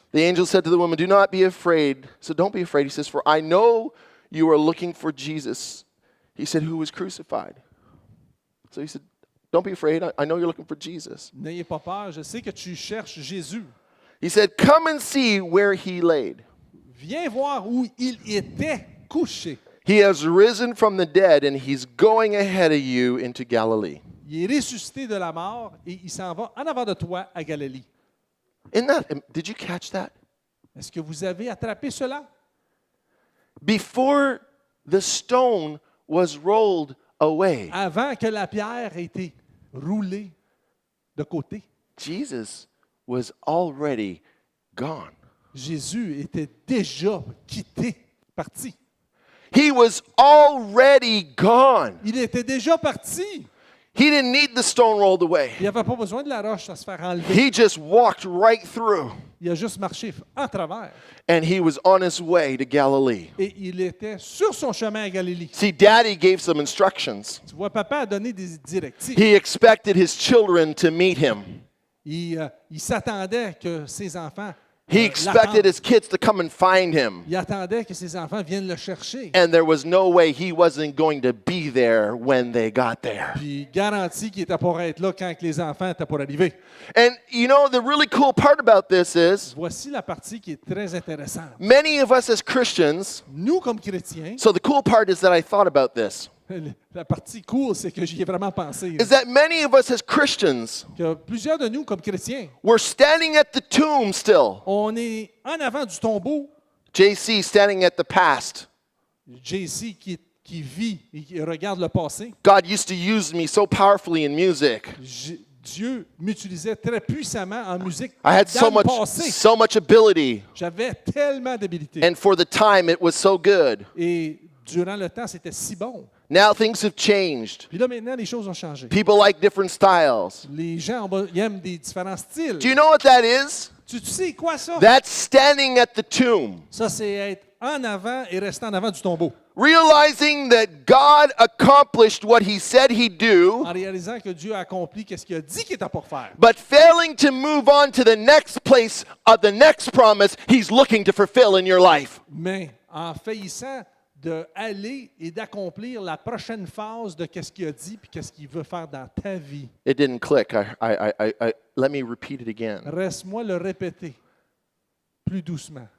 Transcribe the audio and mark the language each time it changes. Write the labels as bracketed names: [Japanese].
[English] The angel said to the woman, "Do not be afraid." So don't be afraid. He says, "For I know you are looking for Jesus." He said, "Who was crucified?" So he said, "Don't be afraid. I know you're looking for Jesus." [French] N'ayez pas peur, je sais que tu cherches Jésus. [English] He said, "Come and see where he laid. [French] Viens voir où il était couché. [English] He has risen from the dead, and he's going ahead of you into Galilee." [French] Il est ressuscité de la mort et il s'en va en avant de toi à Galilée. [English] Did you catch that? [French] Est-ce que vous avez attrapé cela? [English] Before the stone was rolled away, [French] Avant que la pierre ait été roulée de côté, [English] Jesus was already gone. [French] Jésus était déjà quitté, parti. [English] He was already gone. [French] Il était déjà parti. [English] He didn't need the stone rolled away. [French] Il n'avait pas besoin de la roche à se faire enlever. [English] He just walked right through, [French] Il a juste marché en travers. [English] and he was on his way to Galilee. [French] Et il était sur son chemin à Galilée. [English] See, Daddy gave some instructions. [French] Tu vois, papa a donné des directives. [English] He expected his children to meet him. [French] Il s'attendait que ses enfants [English] He expected [French] l'attendent. [English] his kids to come and find him. [French] Il attendait que ses enfants viennent le chercher. [English] And there was no way he wasn't going to be there when they got there. [French] Puis il garantit qu'il était pour être là quand que les enfants étaient pour arriver. [English] And you know, the really cool part about this is [French] Voici la partie qui est très intéressante. [English] many of us as Christians, [French] Nous, comme chrétiens, [English] so the cool part is that I thought about this, [French] la partie cool, c'est que j'y ai vraiment pensé. [English] is that many of us as Christians, [French] Que plusieurs de nous, comme chrétiens, [English] we're standing at the tomb still. [French] on est en avant du tombeau. [English] JC standing at the past. [French] JC qui vit et qui regarde le passé. [English] God used to use me so powerfully in music. [French] Dieu m'utilisait très puissamment en musique [English] I had [French] dans le passé. [English] much ability, [French] J'avais tellement d'habilité. [English] and for the time it was so good. [French] Et durant le temps, c'était si bon. [English] Now things have changed. [French] Puis là, maintenant, les choses ont changé. [English] People like different styles. [French] Les gens ils aiment des différents styles. [English] Do you know what that is? [French] Tu sais quoi, ça? [English] That's standing at the tomb, [French] Ça, c'est être en avant et rester en avant du tombeau. [English] realizing that God accomplished what he said he'd do, [French] En réalisant que Dieu a accompli ce qu'il a dit qu'il était pour faire. [English] but failing to move on to the next place of the next promise he's looking to fulfill in your life. [French] Mais en faillissant d'aller et d'accomplir la prochaine phase de ce qu'il a dit puis qu'est-ce qu'il veut faire dans ta vie. [English] It didn't click. Let me repeat it again. [French] Reste-moi le répéter plus doucement.